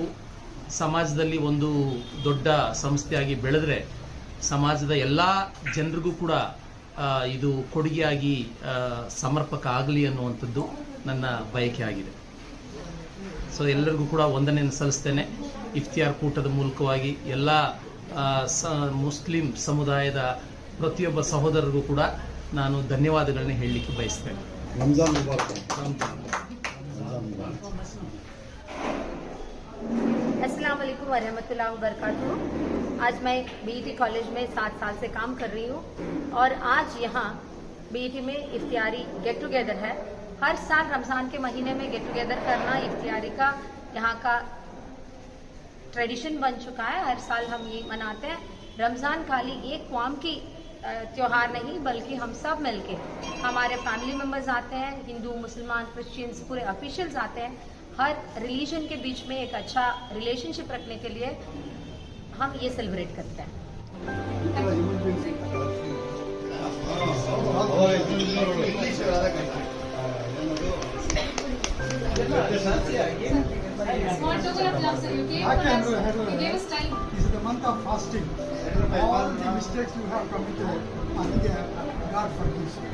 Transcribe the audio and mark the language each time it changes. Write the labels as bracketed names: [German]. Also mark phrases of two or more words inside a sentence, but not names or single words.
[Kannada] ಸಮಾಜದಲ್ಲಿ ಒಂದು ದೊಡ್ಡ ಸಂಸ್ಥೆಯಾಗಿ ಬೆಳೆದ್ರೆ ಸಮಾಜದ ಎಲ್ಲ ಜನರಿಗೂ ಕೂಡ ಇದು ಕೊಡುಗೆಯಾಗಿ ಸಮರ್ಪಕ ಆಗಲಿ ಅನ್ನುವಂಥದ್ದು ನನ್ನ ಬಯಕೆ ಆಗಿದೆ. ಸೊ ಎಲ್ಲರಿಗೂ ಕೂಡ ವಂದನೆಯನ್ನು ಸಲ್ಲಿಸ್ತೇನೆ. ಇಫ್ತಿಯಾರ್ ಕೂಟದ ಮೂಲಕವಾಗಿ ಎಲ್ಲ ಮುಸ್ಲಿಂ ಸಮುದಾಯದ ಪ್ರತಿಯೊಬ್ಬ ಸಹೋದರರಿಗೂ ಕೂಡ ನಾನು ಧನ್ಯವಾದಗಳನ್ನ ಹೇಳಲಿಕ್ಕೆ ಬಯಸ್ತೇನೆ. [Arabic] السلام عليكم ورحمة الله وبركاته. [Hindi] आज मैं बीईटी कॉलेज में 7 साल से काम कर रही हूँ और आज यहाँ बीईटी में इफ्तियारी [English] get together [Hindi] है। हर साल रमज़ान के महीने में [English] get together [Hindi] करना इफ्तियारी का यहाँ का ट्रेडिशन बन चुका है। हर साल हम ये मनाते हैं। रमज़ान खाली एक कौम की त्योहार नहीं, बल्कि हम सब मिलके, हमारे [English] family members [Hindi] आते हैं, हिंदू, मुसलमान, क्रिश्चियंस, पूरे ऑफिशियल्स आते हैं। हर रिलीजन के बीच में एक अच्छा रिलेशनशिप रखने के लिए हम ये सेलिब्रेट करते हैं। [English] Small token of love, sir. You gave us time. This is the month of fasting. All the mistakes you have committed, God forgives you.